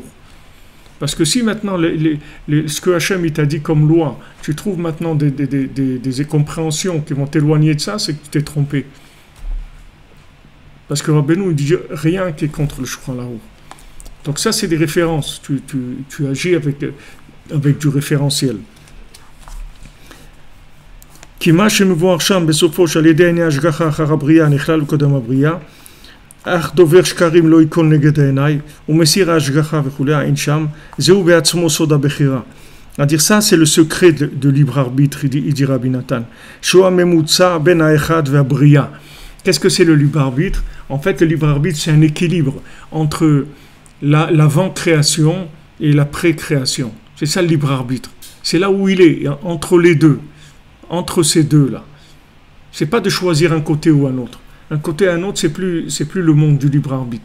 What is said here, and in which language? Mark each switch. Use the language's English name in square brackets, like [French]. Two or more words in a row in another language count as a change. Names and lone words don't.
[French] Parce que si maintenant, ce que Hachem il t'a dit comme loi, tu trouves maintenant des compréhensions qui vont t'éloigner de ça, c'est que tu t'es trompé. Parce que Rabbeinu dit rien qui est contre le Shulchan Aruch. Donc ça, c'est des références. Tu agis avec du référentiel. [Hebrew] כי מה שמבואר שם בסופו שעל ידי עיני השגחה אחר הבריאה נכלל קודם הבריאה, אך דובר שקרים לא ייכון נגד העיני, ומסיר ההשגחה וכולי, העין שם, זהו בעצמו סוד הבחירה. [French] C'est-à-dire ça, c'est le secret de libre arbitre, il dit Rabbi Nathan. [Hebrew] שהוא הממוצע בין האחד והבריאה. [French] Qu'est-ce que c'est le libre arbitre? En fait, le libre arbitre, c'est un équilibre entre l'avant-création et la pré-création. C'est ça le libre arbitre. C'est là où il est, entre les deux. Entre ces deux-là. C'est pas de choisir un côté ou un autre. Un côté ou un autre, c'est plus le monde du libre arbitre.